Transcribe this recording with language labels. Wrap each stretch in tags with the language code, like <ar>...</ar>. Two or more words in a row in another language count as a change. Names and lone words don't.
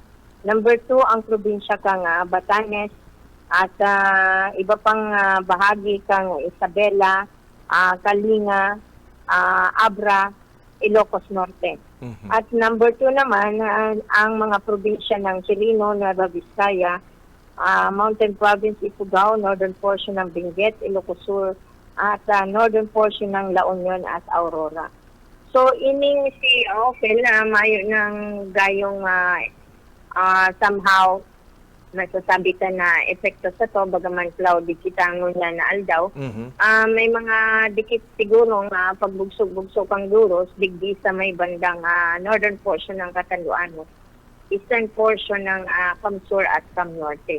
<tl>Number 2 ang probinsya kang Batanes at iba pang bahagi kang Isabela, Kalinga, Abra, Ilocos Norte. At number 2 naman, ang mga probinsya ng Quirino, Nueva Vizcaya, Mountain Province, Ifugao,</tl> <en>northern portion</en> <tl>ng Benguet, Ilocos Sur, at</tl> <en>northern portion</en> <tl>ng La Union at Aurora. So,</tl> <bik>ining si Ophel, mayo ng gayong somehow nasasabi ka na epekto sa to, bagaman cloudy kita ngunya na aldaw. May mga dikit sigurong pagbugsog-bugsog ang duros, digdi sa may bandang</bik> <en>northern portion</en> <bik>ng Catanduanes,</bik> <en>eastern portion</en> <bik>ng Camsur at Cam Norte.</bik>